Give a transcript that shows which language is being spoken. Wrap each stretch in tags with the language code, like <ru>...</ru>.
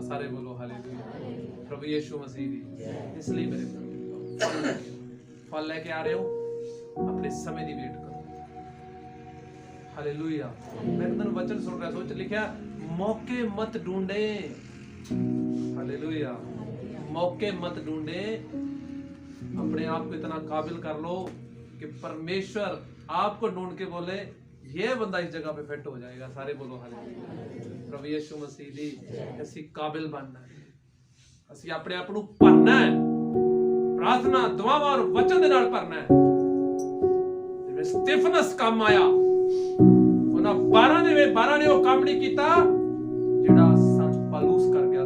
<pa>ਸਾਰੇ ਬੋਲੋ ਹਾਲੇਲੂਇਆ। ਪ੍ਰਭੂ ਯਿਸੂ ਮਸੀਹ ਦੀ। ਇਸ ਲਈ ਮੇਰੇ ਫਲ ਲੈ ਕੇ ਆ ਰਹੇ ਹੋ, ਆਪਣੇ ਸਮੇਂ ਦੀ ਵੇਟ ਕਰੋ। ਹਾਲੇਲੂਇਆ। ਮੈਂ ਤੁਹਾਨੂੰ ਵਚਨ ਸੁਣ ਰਿਹਾ, ਸੋਚ ਲਿਖਿਆ, ਮੌਕੇ</pa> <hi>ਮਤ ਢੂੰढे। हालेलुया। मौके मत ढूंढे, अपने आप को इतना काबिल कर लो कि परमेश्वर आपको ढूंढ के बोले ये बंदा इस जगह पे फिट हो जाएगा। सारे बोलो हालेलुया।</hi> <pa>प्रभु यीशु मसीह दी ਅਸੀਂ ਕਾबिल बनना है, ਅਸੀਂ ਆਪਣੇ ਆਪ ਨੂੰ ਭਰਨਾ ਹੈ, ਪ੍ਰਾਰਥਨਾ ਦੁਆਵਾਂ ਔਰ ਵਚਨ ਦੇ ਨਾਲ ਭਰਨਾ ਹੈ। ਜਿਵੇਂ ਸਟੀਫਨਸ ਕੰਮ ਆਇਆ, ਉਹਨਾਂ 12 ਨੇ ਉਹ ਕੰਮ ਨਹੀਂ ਕੀਤਾ ਜਿਹੜਾ ਸੰਤ ਪਾਲੂਸ ਕਰ ਗਿਆ।</pa>